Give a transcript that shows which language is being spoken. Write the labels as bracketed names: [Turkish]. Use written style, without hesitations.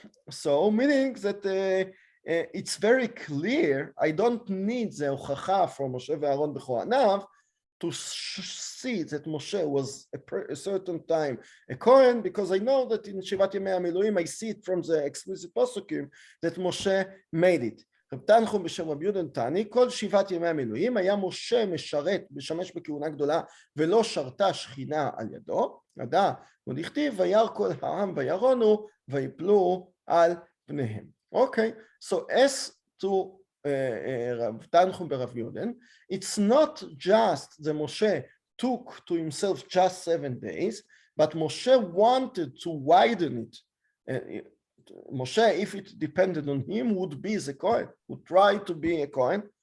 [English] So meaning that it's very clear, I don't need the הוכחה from Moshe [Hebrew] ואהרון בכהניו [English] to see that Moshe was a certain time a Kohen, because I know that in Shivat Yemei HaMiluim I see it from the explicit Posukim that Moshe made it. [Hebrew] רב תנחום בשם רבי יהודה נתני, כל שבעת ימי המילואים היה משה משמש בכהונה גדולה ולא שרתה שכינה על ידו, נדע, ונכתיב וירא כל העם וירונו ויפלו על פניהם. [English] Okay, so as to Rav Tanchum b'Rav Yuden, it's not just that Moshe took to himself just 7 days, but Moshe wanted to widen it. Moshe, if it depended on him, would be the Kohen, would try to be a Kohen.